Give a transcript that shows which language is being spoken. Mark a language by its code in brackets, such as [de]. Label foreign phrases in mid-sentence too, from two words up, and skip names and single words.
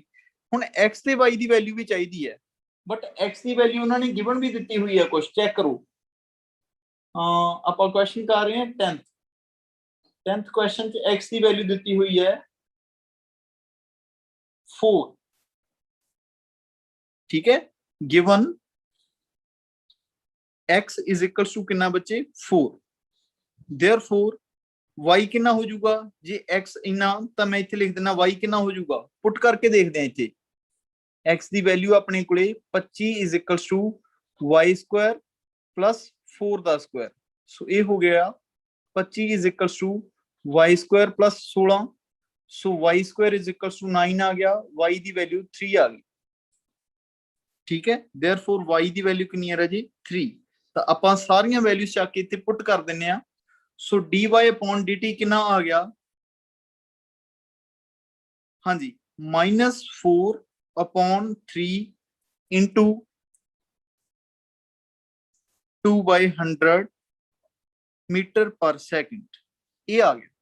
[pa] ਹੁਣ x ਤੇ y ਦੀ ਵੈਲਿਊ ਵੀ ਚਾਹੀਦੀ ਹੈ, ਬਟ x ਦੀ ਵੈਲਿਊ ਉਹਨਾਂ ਨੇ ਗਿਵਨ ਵੀ ਦਿੱਤੀ ਹੋਈ ਹੈ ਕੁਝ, ਚੈੱਕ ਕਰੋ। ਆਪਾਂ ਕੁਐਸਚਨ ਕਰ ਰਹੇ ਹਾਂ 10th ਕੁਐਸਚਨ ਚ x ਦੀ ਵੈਲਿਊ ਦਿੱਤੀ ਹੋਈ ਹੈ 4। ਠੀਕ ਹੈ। ਗਿਵਨ x [en] is equals to [pa] ਕਿੰਨਾ ਬੱਚੇ 4। therefore y ਕਿੰਨਾ ਹੋ ਜਾਊਗਾ, ਜੇ x ਇੰਨਾ ਤਾਂ ਮੈਂ ਇੱਥੇ ਲਿਖ ਦਿੰਦਾ y ਕਿੰਨਾ ਹੋ ਜਾਊਗਾ, ਪੁੱਟ ਕਰਕੇ ਦੇਖਦੇ ਹਾਂ ਇੱਥੇ। x ਦੀ ਵੈਲਿਊ ਆਪਣੇ ਕੋਲੇ 25 [en] is equals to [pa] y [en] square plus [pa] 4 ਦਾ ਸਕੁਆਇਰ। ਸੋ ਇਹ ਹੋ ਗਿਆ 25 [en] is equals to [pa] y [en] square plus [pa] 16। ਸੋ y [en] square is equals to [pa] 9 ਆ ਗਿਆ, y ਦੀ ਵੈਲਿਊ 3 ਆ ਗਈ। ਠੀਕ ਹੈ। therefore y ਦੀ ਵੈਲਿਊ ਕਿੰਨੀ ਹੈ ਰਾਜੀ 3। ਤਾਂ ਆਪਾਂ ਸਾਰੀਆਂ ਵੈਲਿਊਜ਼ ਚੱਕ ਕੇ ਇੱਥੇ ਪੁੱਟ ਕਰ ਦਿੰਨੇ ਆ। ਸੋ dy/dt ਕਿੰਨਾ ਆ ਗਿਆ, ਹਾਂਜੀ -4/3 into 2/100 [en] meter per second, [pa] ਇਹ ਆ ਗਿਆ।